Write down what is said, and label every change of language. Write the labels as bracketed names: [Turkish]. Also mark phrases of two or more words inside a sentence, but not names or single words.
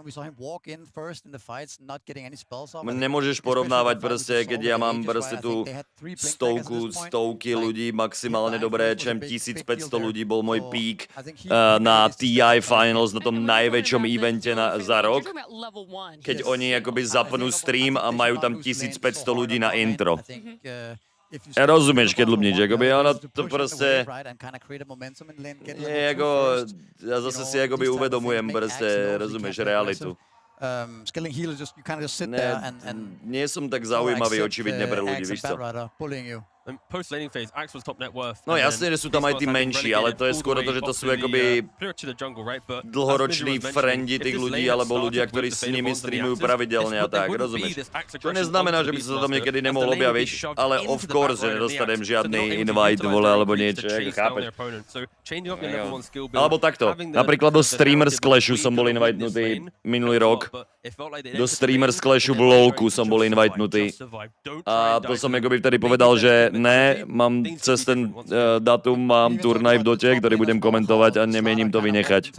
[Slovak] Nemôžeš porovnávať prostě, keď ja mám prostě tu stovky ľudí maximálne dobré, čem 1500 ľudí bol môj pík na TI Finals, na tom najväčšom evente za rok. Keď oni akoby zapnú stream a majú tam 1500 ľudí na intro. Rozumieš, keď Lumnič, [Czech] jakoby ono to prostě je jako, já zase si jakoby uvedomujem prostě, rozumíš, realitu. [Slovak] Nie som tak zaujímavý očividne pre ľudí, [Czech] víš co? [Slovak] No jasne, že sú tam aj tí menší, ale to je skôr to, že to sú akoby dlhoroční friendi tých ľudí, alebo ľudia, ktorí s nimi streamujú pravidelne a tak, rozumieš? To neznamená, že by sa to tam niekedy nemohol objaviť, ale [English] of course, [Slovak] že nedostanem žiadny invite, vole, alebo niečo, chápeš? Alebo takto, napríklad do Streamers Clashu som bol invitenutý minulý rok. Do Streamers Clashu v LoLku som bol invitenutý. A to som akoby vtedy povedal, že ne, mám cez ten datum, mám turnaj v Dote, ktorý budem komentovať a nemienim to vynechať.